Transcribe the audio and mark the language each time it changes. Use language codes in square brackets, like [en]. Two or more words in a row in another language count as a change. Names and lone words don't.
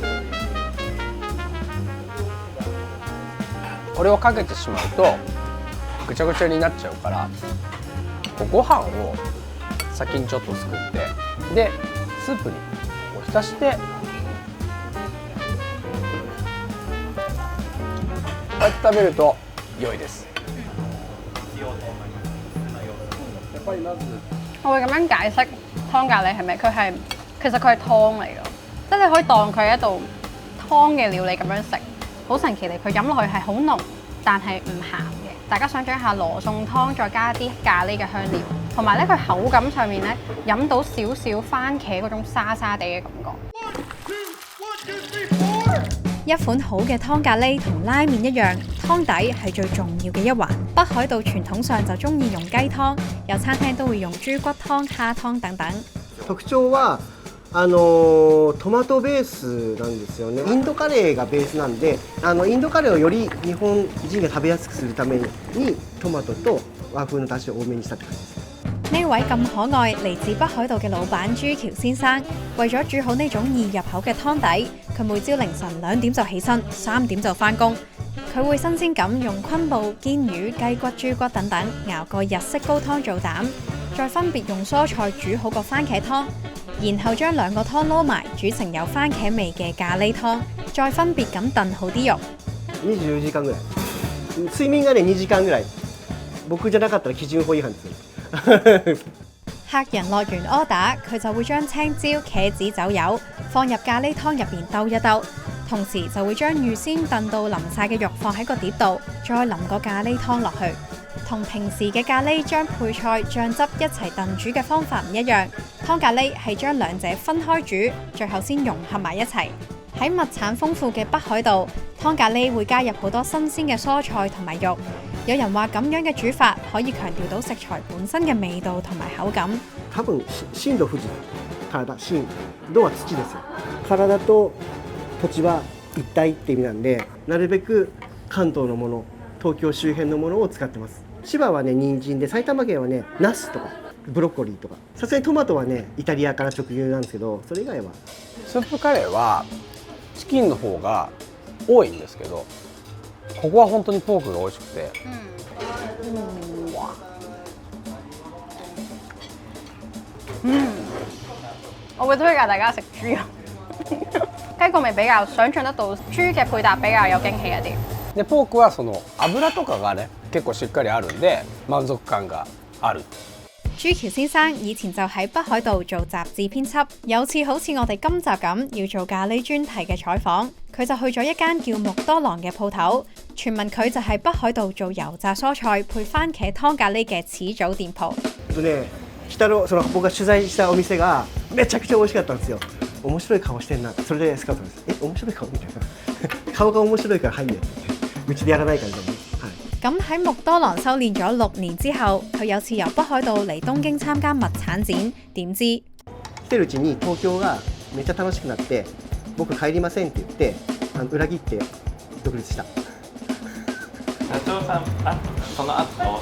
[ja] これをかけてしまうとぐちゃぐちゃになっちゃうから、ご飯を先にちょっと作って、でスープに浸してこうやって食べると良いです。 [yue] 我會咁樣解釋湯咖喱係咪？其實佢係湯嚟㗎，即係你可以當佢係一道湯嘅料理咁樣食，好神奇地佢飲落去係好濃，但係唔鹹嘅。大家想象一下羅宋湯再加啲咖喱嘅香料，同埋咧佢口感上面咧飲到少少番茄嗰種沙沙地嘅感覺。一款好嘅湯咖喱同拉麵一樣，湯底係最重要嘅一環。北海道傳統上就中意用雞湯，有餐廳都會用豬骨湯、蝦湯等等。 [ja] 特徴はトマトベースなんですよね。インドカレーがベースなんで、インドカレーをより日本人が食べやすくするためにトマトと和風の出汁を多めにしたって感じです。 [yue] 呢位咁可愛嚟自北海道嘅老闆朱橋先生，為咗煮好呢種易入口嘅湯底，佢每朝凌晨2點就起身，3點就返工。佢會新鮮咁用昆布、堅魚、雞骨、豬骨等等熬個日式糕湯做膽，再分別用蔬菜煮好個番茄湯，然後將兩個湯撈埋煮成有番茄味嘅咖喱湯，再分別咁燉好啲肉。 [ja] 24時間ぐらい。睡眠がね2時間ぐらい。僕じゃなかったら基準法違反ですよ。 [yue] 客人落完 order，佢就會將青椒、茄子、酒油放入咖喱湯入邊兜一兜，同時就會將預先燉到腍晒嘅肉放喺個碟度，再淋個咖喱湯落去。同平時嘅咖喱將配菜、醬汁一齊燉煮嘅方法唔一樣，湯咖喱係將兩者分開煮，最後先融合埋一齊。喺物產豐富嘅北海道，湯咖喱會加入好多新鮮嘅蔬菜同埋肉。有人話咁樣嘅煮法可以強調到食材本身嘅味道同埋口感。 [ja] 多分震度富士、体、震度は土ですよ。体と土地は一体って意味なんで、なるべく関東のもの、東京周辺のものを使ってます。千葉はね人参で、埼玉県はねナスとかブロッコリーとか、さすがにトマトはねイタリアから直輸なんですけど、それ以外はスープカレーはチキンの方が多いんですけど、ここは本当にポークが美味しくて、 [yue] 我會推介大家食豬肉，雞個味比較想像得到，豬嘅配搭比較有驚喜一啲。 [ja] でポークはその油とかがね結構しっかりあるんで満足感がある。 [yue] 朱橋先生以前就喺北海道做雜誌編輯，有次好似我哋今集咁要做咖喱專題嘅採訪，佢就去咗一間叫木多郎嘅鋪頭，傳聞佢就係北海道做油炸蔬菜配番茄湯咖喱嘅始祖店鋪。 [ja] その僕が取材したお店がめちゃくちゃ美味しかったんですよ。面白い顔してんな。それでスカウトです。面白い顔みたいな。顔が面白いから入んねうちでやらないからね。 [yue] 咁喺木多郎修練咗6年之後，佢有次由北海道嚟東京參加物產展，點知 [ja] 来てるうちに東京がめっちゃ楽しくなって、僕帰りませんって言って裏切って独立した。社長さん、その後